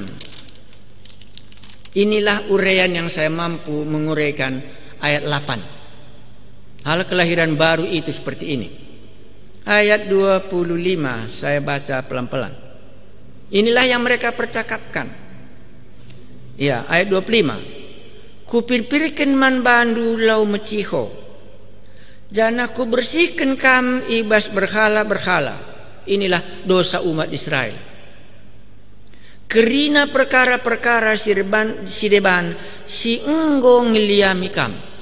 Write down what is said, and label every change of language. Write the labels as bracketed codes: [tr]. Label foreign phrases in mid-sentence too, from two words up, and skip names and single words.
[id] Inilah uraian yang saya mampu menguraikan ayat 8. Hal kelahiran baru itu seperti ini. Ayat 25 saya baca pelan-pelan. Inilah yang mereka percakapkan. Ya, ayat 25. [btx] Kupirpirkan man bandu lau meciho. Jana ku bersihkan kam ibas berhala-berhala. [id] Inilah dosa umat Israel. [btx] Kerina perkara-perkara sideban si enggo ngiliami kam.